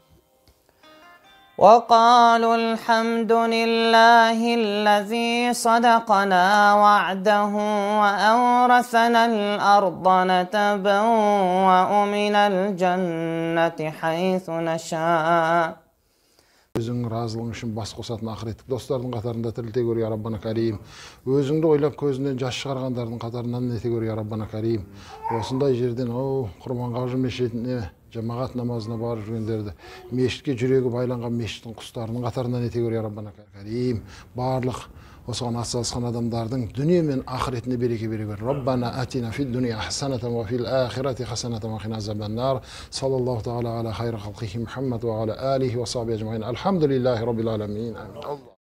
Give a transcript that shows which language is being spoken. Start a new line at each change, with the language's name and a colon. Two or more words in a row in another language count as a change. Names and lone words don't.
Arabic: وقالوا الحمد لله الذي صدقنا وعده وأورثنا الأرض نتبوأ من الجنة حيث نشاء.
Kazakh: Өзің разылың үшін бас қосатын ақыреттік достардың қатарында тірілте көр,
Arabic: يا ربنا كريم.
Kazakh: Өзіңді ойлап көзінен жас шығарғандардың қатарынан ете көр,
Arabic: يا ربنا كريم.
Kazakh: Осындай жерден Құрманғажы мешітіне, жамағат намазына барып жүргендерді, мешітке жүрегі байланған мешіттің құстарының қатарынан ете көр,
Arabic: يا ربنا كريم.
Kazakh: Барлық осыған атсалысқан адамдардың дүние мен ақыретіне береке бере көр.
Arabic: ربنا آتنا في الدنيا حسنة وفي الآخرة حسنة وقنا عذاب النار. صلى الله تعالى على خير خلقه محمد وعلى آله وصحبه أجمعين. الحمد لله رب العالمين.